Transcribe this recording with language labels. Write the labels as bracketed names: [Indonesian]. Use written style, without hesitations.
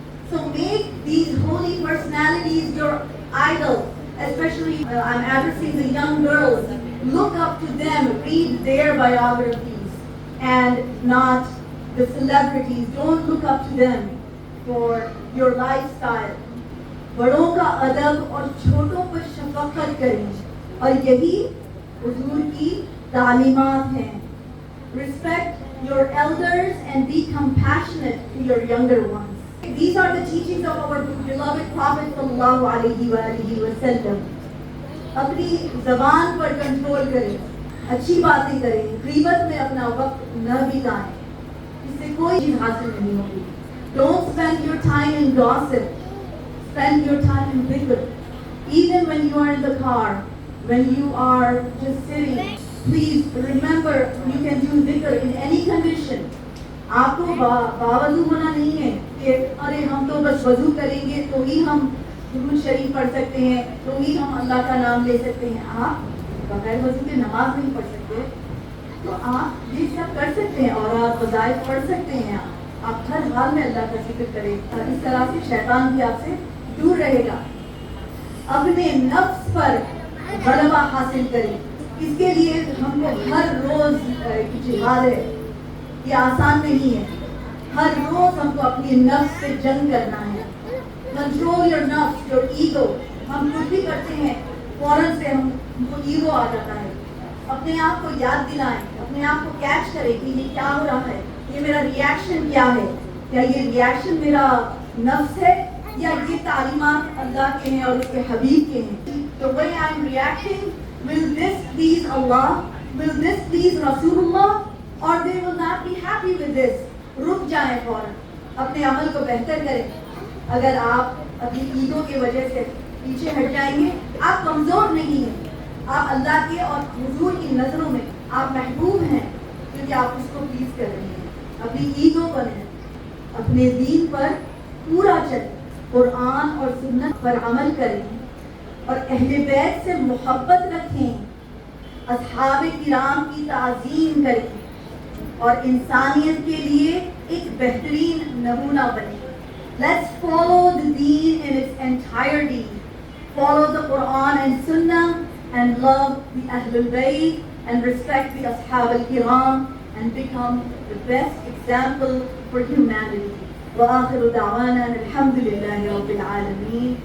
[English] So make these holy personalities your idols, especially I'm addressing the young girls. Look up to them, read their biographies and not the celebrities. Don't look up to them for your lifestyle. [Urdu] بڑوں کا ادب اور چھوٹوں پر شفقت کریں، اور یہی حضور کی تعلیمات ہیں۔ [English] Respect your elders and be compassionate to your younger ones. These are the teachings of our beloved Prophet sallallahu alaihi wa sallam. [Urdu] اپنی زبان پر کنٹرول کریں، اچھی باتیں کریں، غیبت میں اپنا وقت نہ بتائیں، اس سے کوئی چیز حاصل نہیں ہوگی۔ [English] Don't spend your time in gossip. Spend your time in dhikr. Even when you are in the car, when you are just sitting, please remember you can do dhikr in any condition. [Urdu] آپ کو باوضو ہونا نہیں ہے کہ ارے ہم تو بس وضو کریں گے تو ہی ہم درود شریف پڑھ سکتے ہیں، تو ہی ہم اللہ کا نام لے سکتے ہیں۔ آپ بغیر وضو کے نماز نہیں پڑھ سکتے، تو آپ یہ سب کر سکتے ہیں اور آپ وظائف پڑھ سکتے ہیں۔ آپ ہر حال میں اللہ کا ذکر کریں، اور اس طرح سے شیطان بھی آپ سے دور رہے گا۔ اپنے نفس پر غلبہ حاصل کریں، اس کے لیے ہم کو ہر روز جہاد ہے، یہ آسان نہیں ہے۔ ہر روز ہم کو اپنی نفس سے جنگ کرنا ہے۔ [English] Control your نفس، your ego. [Urdu] ہم کچھ بھی کرتے ہیں فوراً سے ہم کو ایگو آ جاتا ہے۔ اپنے آپ کو یاد دلائیں، اپنے آپ کو کیچ کریں کہ یہ کیا ہو رہا ہے، یہ میرا ریئیکشن کیا ہے، کیا یہ ریئیکشن میرا نفس ہے یا یہ تعلیمات اللہ کے ہیں اور اس کے حبیب کے ہیں۔ [English] The way I'm reacting, will this please Allah? Will this please Rasulullah? Or they will not be happy with this. [Urdu] رک جائیں فوراً، اپنے عمل کو بہتر کریں۔ اگر آپ اپنی ایگو کی وجہ سے پیچھے ہٹ جائیں گے، آپ کمزور نہیں ہیں، آپ اللہ کے اور حضور کی نظروں میں آپ محبوب ہیں، کیونکہ کہ آپ اس کو پلیز کر رہے ہیں. اپنی ایگو کو نہیں, اپنے دین پر پورا چلیں, قرآن اور سنت پر عمل کریں اور اہل بیت سے محبت رکھیں, اصحاب کرام کی تعظیم کریں اور انسانیت کے لیے ایک بہترین نمونہ بنیں. [English] Let's follow the deen in its entirety, follow the Quran and Sunnah, and love the Ahlul Bayt and respect the Ashab al-Kiram and become the best example for humanity. [Arabic] وآخر دعوانا الحمد لله رب العالمين.